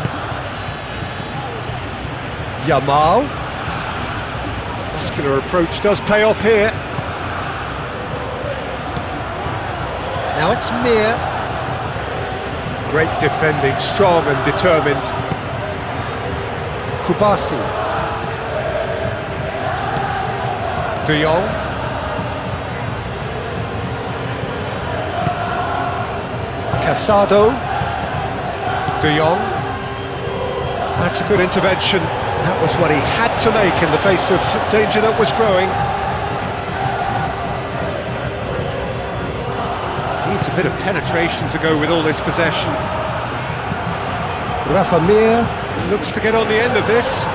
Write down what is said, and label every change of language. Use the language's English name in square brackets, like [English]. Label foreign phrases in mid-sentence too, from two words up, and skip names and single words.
[English] Yamal. Muscular approach does pay off here. Now it's Mir. Great defending, strong and determined. Kubasi. De Jong. Casado. De Jong. That's a good intervention. That was what he had to make in the face of danger that was growing. Needs a bit of penetration to go with all this possession. Rafa Mir looks to get on the end of this.